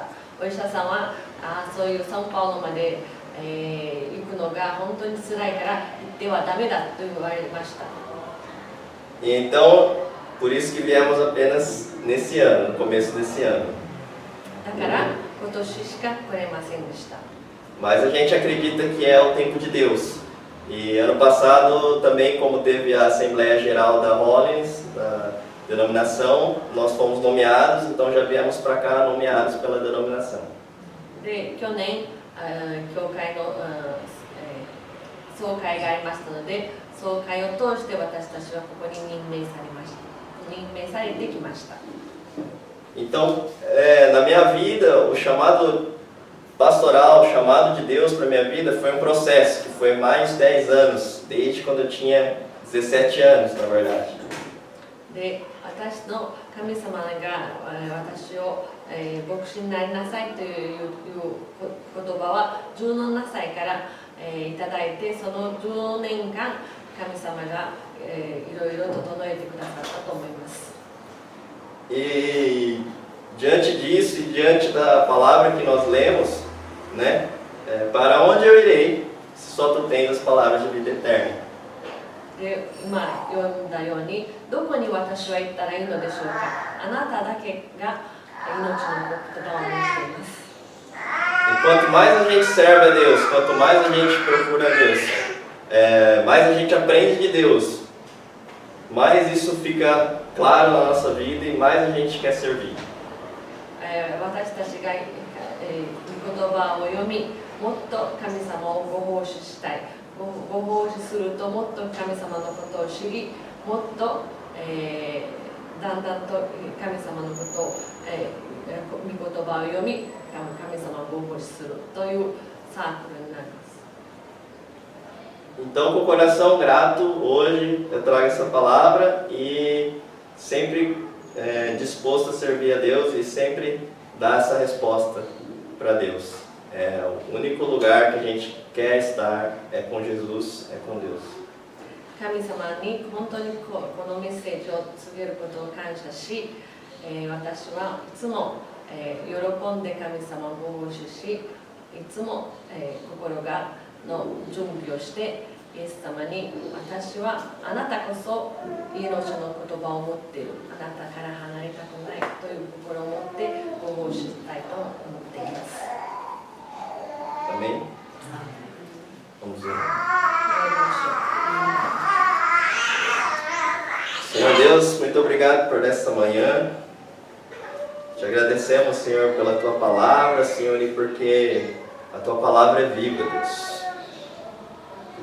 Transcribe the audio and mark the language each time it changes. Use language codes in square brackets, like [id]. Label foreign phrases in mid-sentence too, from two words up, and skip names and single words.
[ja] お医者さんはそういうサンパウロまで、行くのが本当に辛いから行ってはダメだと言われました。 [pt] Então, por isso que viemos apenas nesse ano, no começo desse ano. [ja] だから今年しか来れませんでした。 [pt] Mas a gente acredita que é o tempo de Deus. E ano passado também, como teve a Assembleia Geral da Hollins, da denominação, nós fomos nomeados, então já viemos para cá nomeados pela denominação. [ja] で、去年、教会の、総会がありましたので、総会を通して私たちはここに任命されてきました。 [pt] Então, na minha vida, o chamado pastoral, o chamado de Deus para a minha vida foi um processo que foi mais de 10 anos, desde quando eu tinha 17 anos, na verdade. [ja] で、私の神様が私を、牧師になりなさいという言葉は17歳から、いただいて、その10年間神様が、いろいろ整えてくださったと思います。 [pt] E diante disso e diante da palavra que nós lemos, né? Para onde eu irei se só tu tens as palavras de vida eterna? [ja] で、今読んだように、どこに私は行ったらいいのでしょうか。あなただけが命の言葉を持っています。 [pt] E quanto mais a gente serve a Deus, quanto mais a gente procura a Deus, mais a gente aprende de Deus, mais isso fica claro na nossa vida e mais a gente quer servir. [ja] 私たちが御言葉を読み、もっと神様をご奉仕したい。ご奉仕するともっと神様のことを知り、もっと、だんだんと神様のことを、御言葉を読み、神様をご奉仕するというサークルになります。 [pt] Então, com o coração grato, hoje eu trago essa palavra e sempre disposto a servir a Deus e sempre dar essa resposta para Deus. O único lugar que a gente quer estar é com Jesus, é com Deus. [ja] 神様に本当にこのメッセージを告げることを感謝し、私はいつも、喜んで神様をご奉仕し、いつも、心がの準備をしてイエス様に、私はあなたこそ命の言葉を持っている、あなたから離れたくないという心を持ってご奉仕したいと思っています。 [pt] Amém? Vamos ver. Senhor Deus, muito obrigado por esta manhã. Te agradecemos, Senhor, pela Tua palavra, Senhor, e porque a Tua palavra é viva, Deus.